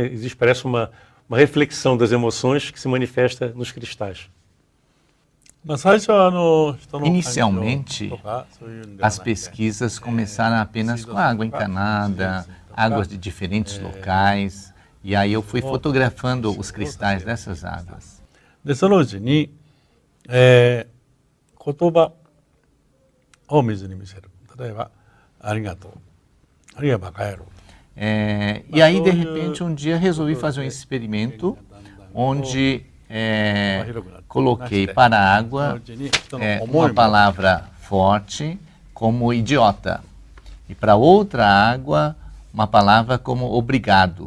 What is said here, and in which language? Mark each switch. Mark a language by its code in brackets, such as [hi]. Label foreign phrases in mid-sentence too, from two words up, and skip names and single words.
[pt] Existe, parece uma reflexão das emoções que se manifesta nos cristais. Inicialmente, as pesquisas começaram apenas com água encanada, águas de diferentes locais, e aí eu fui fotografando os cristais dessas águas. [ja] でそのうちに、言葉を水に見せる。例えば、ありがとう。あるいはバカ野郎。 [pt] E aí, de repente, um dia resolvi fazer um experimento onde coloquei para a água uma palavra forte como idiota e para outra água uma palavra como obrigado.